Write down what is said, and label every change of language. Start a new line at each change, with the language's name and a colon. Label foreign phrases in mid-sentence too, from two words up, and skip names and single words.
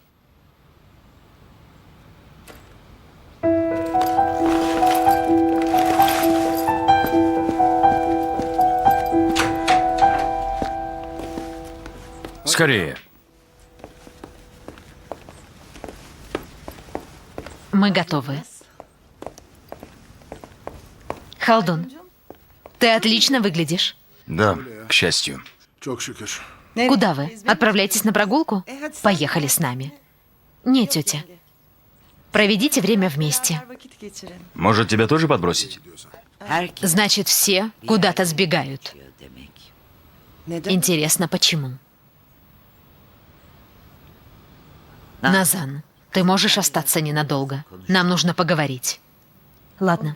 Russian: Скорее. Мы готовы. Халдун, ты отлично выглядишь. Да, к счастью.
Turkish: Çok şükür.
Russian: Куда вы? Отправляетесь на прогулку? Поехали с нами. Нет, тетя. Проведите время вместе.
Turkish: Vakit geçirelim.
Russian: Может, тебя тоже подбросить? Значит, все куда-то сбегают.
Turkish: Neden?
Russian: Интересно, почему? Назан, ты можешь остаться ненадолго. Нам нужно поговорить. Ладно,